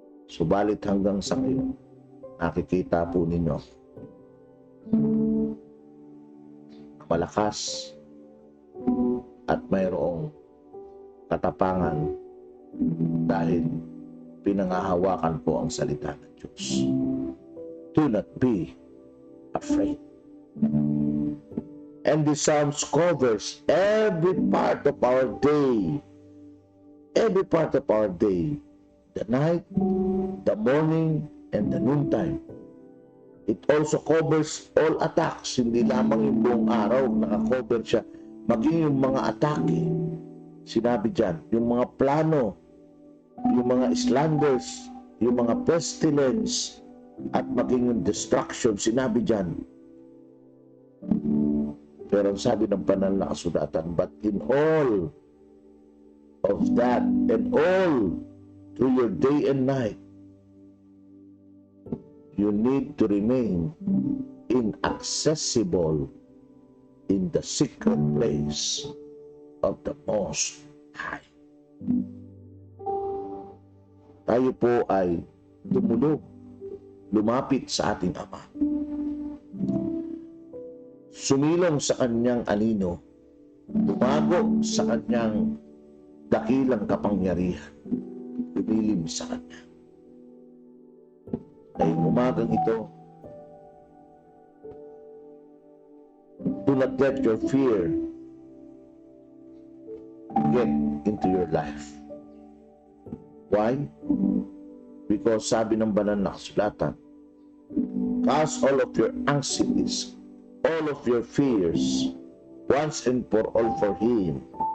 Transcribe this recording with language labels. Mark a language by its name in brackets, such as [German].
[Filipino] Subalit hanggang sa ngayon, nakikita po ninyo malakas at mayroong katapangan dahil pinangahawakan po ang salita ng Diyos. [English] Do not be afraid. And the Psalms covers every part of our day. Every part of our day. The night, the morning, and the noontime. It also covers all attacks. [Filipino] Hindi lamang yung buong araw nakakover siya. Maging yung mga atake. Sinabi dyan, yung mga plano, yung mga slanders, yung mga pestilence, at maging yung destruction. Sinabi dyan. Pero ang sabi ng banal na kasulatan, [English] but in all of that and all through your day and night, you need to remain inaccessible in the secret place of the Most High. [Filipino] Tayo po ay tumulog, lumapit sa ating Ama. Sumilong sa kanyang anino, tumago sa kanyang dakilang kapangyarihan, lumilim sa kanya. Ay umagang ito, [English] do not let your fear get into your life. Why? Because [Filipino] sabi ng banal na kasulatan, [English] cast all of your anxieties, all of your fears, once and for all for Him,